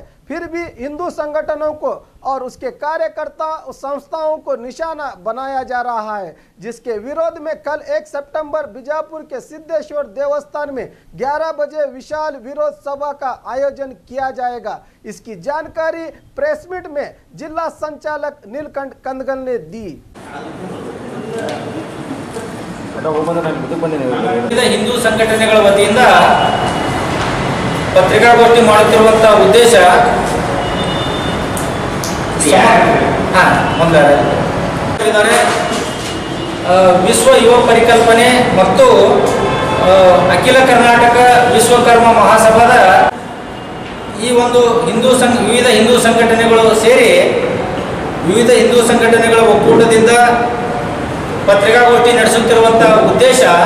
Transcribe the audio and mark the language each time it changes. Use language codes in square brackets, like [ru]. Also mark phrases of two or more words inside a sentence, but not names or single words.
[hi] फिर भी हिंदू संगठनों को और उसके कार्यकर्ता संस्थाओं को निशाना बनाया जा रहा है, जिसके विरोध में कल 1 सितंबर बीजापुर के सिद्धेश्वर देवस्थान में 11 बजे विशाल विरोध सभा का आयोजन किया जाएगा। इसकी जानकारी प्रेस मीट में जिला संचालक नीलकंठ कंदगल ने दी। [kn] हिंदू संघटನೆಗಳ ವತಿಯಿಂದ ಪತ್ರಿಕಾಗೋಷ್ಠಿ ಮಾಡುತ್ತಿರುವಂತಹ ಉದ್ದೇಶ ವಿಶ್ವ ಯುವ ಪರಿಕಲ್ಪನೆ ಮತ್ತು ಅಖಿಲ ಕರ್ನಾಟಕ ವಿಶ್ವಕರ್ಮ ಮಹಾಸಭಾದ ಈ ಒಂದು ವಿವಿಧ ಹಿಂದೂ ಸಂಘಟನೆಗಳು ಸೇರಿ ವಿವಿಧ ಹಿಂದೂ ಸಂಘಟನೆಗಳ ಒಕ್ಕೂಟದಿಂದ ಪತ್ರಿಕಾಗೋಷ್ಠಿ ನಡೆಸುತ್ತಿರುವಂತಹ ಉದ್ದೇಶ